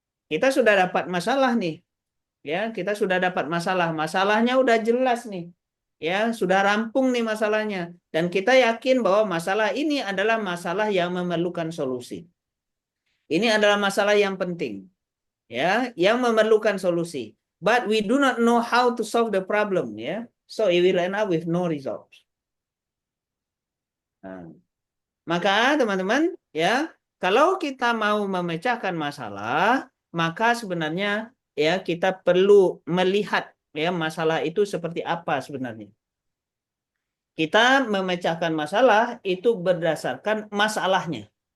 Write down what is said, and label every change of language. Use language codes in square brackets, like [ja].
[id] Kita sudah dapat masalah nih. Ya, kita sudah dapat masalah. Masalahnya udah jelas nih. Ya, sudah rampung nih masalahnya. Dan kita yakin bahwa masalah ini adalah masalah yang memerlukan solusi. Ini adalah masalah yang penting. Ya, yang memerlukan solusi. [en] But we do not know how to solve the problem, ya. So it will end up with no results. [id] Nah, maka teman-teman, ya, kalau kita mau memecahkan masalah, maka sebenarnya ya kita perlu melihat ya masalah itu seperti apa sebenarnya. Kita memecahkan masalah itu berdasarkan masalahnya.